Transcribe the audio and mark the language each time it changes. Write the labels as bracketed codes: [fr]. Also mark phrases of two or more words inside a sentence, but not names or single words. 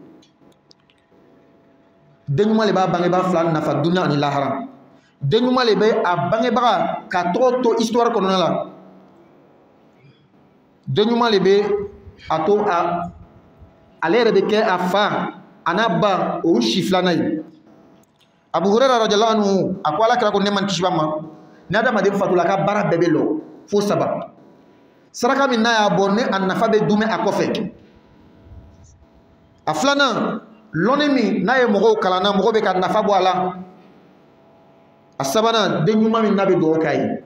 [bm] den ɲuman le b'a bangebaa fila nafa dunuya ani lahara den ɲuman le bɛ a bangebaga ka tɔgɔ to histoire kɔnɔna la den ɲuman le bɛ a to ale yɛrɛ bɛ kɛ a fa a n'a ba o si filanan ye Abu Huraira [ar] رضي الله عنه [bm] a ko Alakira ko ne man kisi ma ni adamaden fatula a ka baara bɛɛ bɛ lɔ fo 3 saraka min n'a y'a bɔ ne a nafa bɛ dumɛ a kɔfɛ a filanan L'onemi n'a ye mɔgɔw kalana mɔgɔ bɛ ka nafa bɔ a la. A sabanan den ɲuman min n'a bɛ dugawu k'a ye.